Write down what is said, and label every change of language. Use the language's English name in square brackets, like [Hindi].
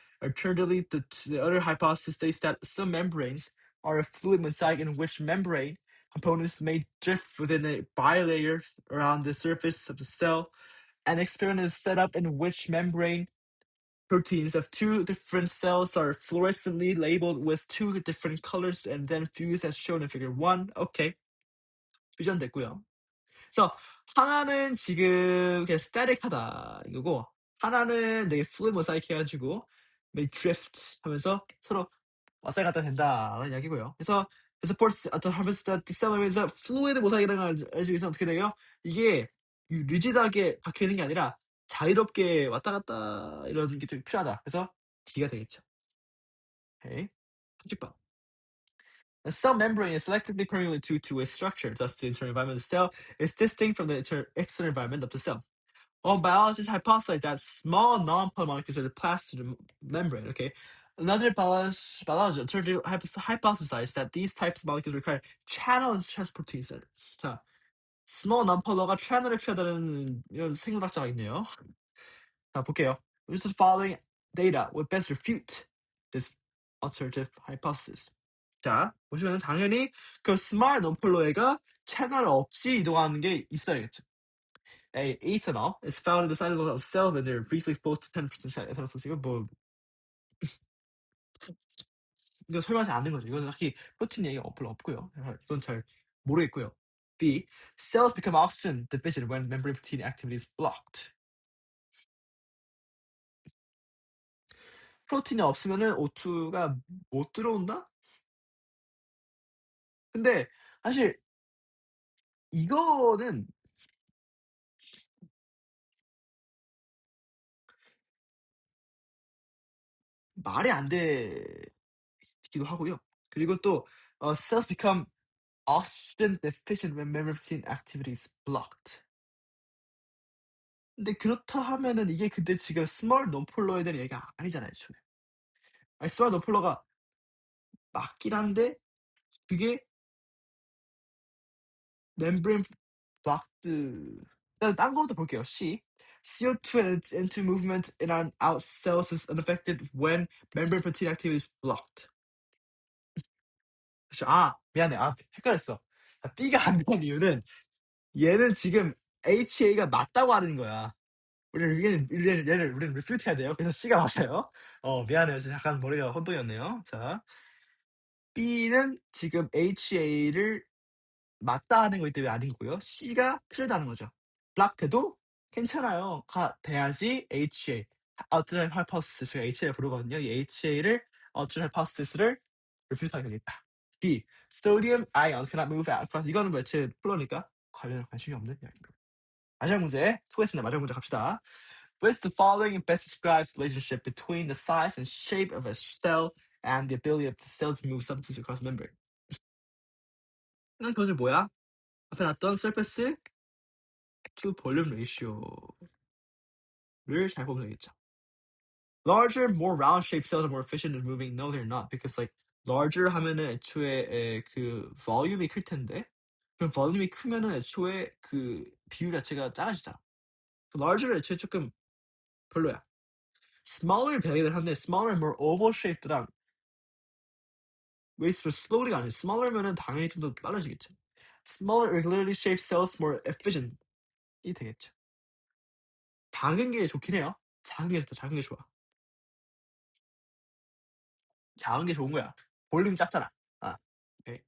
[English] Alternatively, the other hypothesis states that some membranes are a fluid mosaic in which membrane components may drift within a bilayer around the surface of the cell. An experiment is set up in which membrane proteins of two different cells are fluorescently labeled with two different colors and then fused as shown in figure 1. [Korean] 오케이. 퓨전 됐고요. 그래서 하나는 지금 그냥 static하다 이거고 하나는 되게 fluid mosaic 해가지고 may drift 하면서 서로 왔다 갔다 된다라는 이야기고요. 그래서 supports 어떤 하면서 뒷싸움에서 fluid mosaic이라는 걸 알기 위해서 어떻게 돼요? 이게 리지드하게 박혀 있는 게 아니라 자유롭게 왔다 갔다 이런 게 좀 필요하다. 그래서 D가 되겠죠. 오케이. 30번. [English] A cell membrane is selectively permeable to a structure, thus the internal environment of the cell is distinct from the external environment of the cell. Well, biologists hypothesize that small non-polar molecules are passed through the membrane. Okay. Another biologist hypothesized that these types of molecules require channel transportation center. [Korean] 자, small non-polar가 channel을 피하다는 이런 생물학자가 있네요. 자, 볼게요. [English] Which of the following data would best refute this alternative hypothesis? [Korean] 자, 보시면 당연히 그 small non-polar가 채널 없이 이동하는 게 있어야겠죠. [English] A. Ethanol is found in the cytosol of cell when they're briefly exposed to 10% ethanol. [Korean] 이거 뭐 이거 설명하지 않는 거죠. 이건 딱히 프로틴 얘기가 별로 없고요. 이건 잘 모르겠고요. B. [English] Cells become oxygen deficient when membrane protein activity is blocked. [Korean] 프로틴이 없으면은 O2가 못 들어온다? 근데 사실 이거는 말이 안 되기도 하고요. 그리고 또 [English] cells become oxygen deficient when membrane protein activity is blocked. [Korean] 근데 그렇다 하면은 이게 근데 지금 스몰 논폴러에 대한 얘기가 아니잖아요, 애초에. 아니, 스몰 논폴러가 맞긴 한데 그게 membrane blocked. 일단 딴 거부터 볼게요. C. [English] CO2 and N2 movement in and out cells is unaffected when membrane protein activity is blocked. [Korean] 그쵸. 미안해. 헷갈렸어. B가 안 되는 이유는 얘는 지금 HA가 맞다고 하는 거야. 우리는 refute 해야 돼요. 그래서 C가 맞아요. 미안해요. 잠깐 머리가 혼동이었네요. 자, B는 지금 HA를 맞다 하는 거기 때문에 아니고요. C가 틀리다는 거죠. 블락돼도 괜찮아요. 가 돼야지 HA. 아웃라인 하이퍼스가 HA를 부르거든요. 이 HA를 ultra hypothesis를 refute하게 되겠다. [English] D. Sodium ions cannot move out across. [Korean] 이거는 뭐 제 플로니까 관련 관심이 없는 이야기입니다. 마지막 문제 수고했습니다. 마지막 문제 갑시다. [English] Which the following best describes the relationship between the size and shape of a cell and the ability of the cell to move substances across membrane? [Korean] 그것이 뭐야? 앞에 놨던 surface to volume ratio를 잘 보면 되겠죠. [English] Larger, more round-shaped cells are more efficient in moving. No, they're not, because like larger [Korean] 하면은 애초에 그 volume이 클 텐데, 그럼 volume이 크면은 애초에 그 비율 자체가 작아지잖아. larger는 애초에 조금 별로야. smaller 배경을 하는데 smaller, more oval-shaped랑 wasteful, slowly가 아니야. smaller면은 당연히 좀 더 빨라지겠죠. [English] smaller, irregularly shaped cells more efficient 이 되겠죠. [Korean] 작은 게 좋긴 해요. 작은 게 좋다. 작은 게 좋아. 작은 게 좋은 거야. 볼륨 작잖아. 아, 오케이.